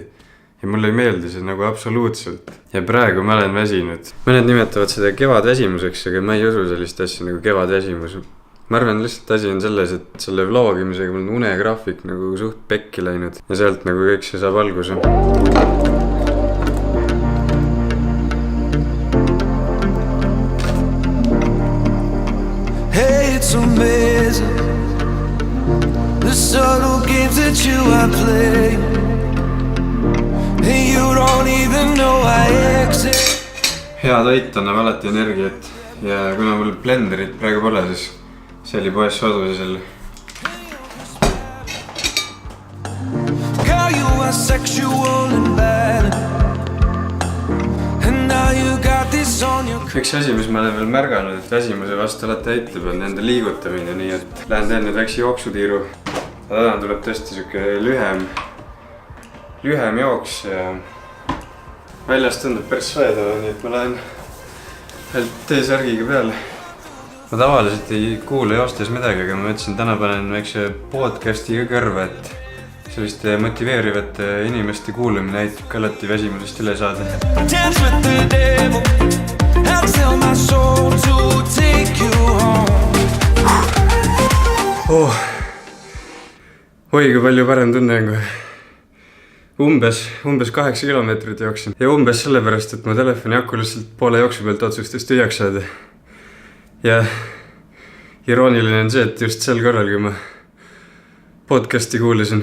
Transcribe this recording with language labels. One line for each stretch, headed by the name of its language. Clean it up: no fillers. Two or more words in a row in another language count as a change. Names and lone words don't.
Estonian: Ja mulle ei meeldi see nagu absoluutselt. Ja praegu ma olen väsinud. Mõned nimetavad seda kevadväsimuseks, aga ma ei usu sellist asja nagu kevadväsimus. Ma arvan lihtsalt asi on selles, et selle vlogimisega mul on unegraafik nagu suht pekki läinud. Ja sealt nagu kõik see saab alguse.
English: Hey, it's amazing the subtle games that you are playing. And you don't even know I exist.
Estonian: Hea toit annab alati energiat. Ja kuna mul blenderit praegu pole, siis see oli poes sodusel.
English: Girl, you are sexual and bad. And now you got this on your...
Estonian: Üks asi, mis ma olen veel märganud, et väsimuse vastu alati aitab, on enda liigutamine, nii et lähen teen nüüd väikse jooksutiiru. Täna tuleb tõesti siuke lühem jooks ja väljast tundub päris soedava, nii et ma lähen veel T-särgiga peale. Ma tavaliselt ei kuule joostes midagi, aga ma mõtlesin, täna panen väikse podcasti kõrva, et selliste motiveerivate inimeste kuulamine aitab ka alati väsimusest üle saada.
English: Dance with the devil. I'll tell my soul to take you home.
Estonian: Oi, kui palju parem tunne on kohe. Umbes 8 kilomeetrit jooksin. Ja umbes sellepärast, et mu telefoni aku lihtsalt poole jooksu pealt otsustas tühjaks saada. Ja irooniline on see, et just sel korral, kui ma podcasti kuulasin.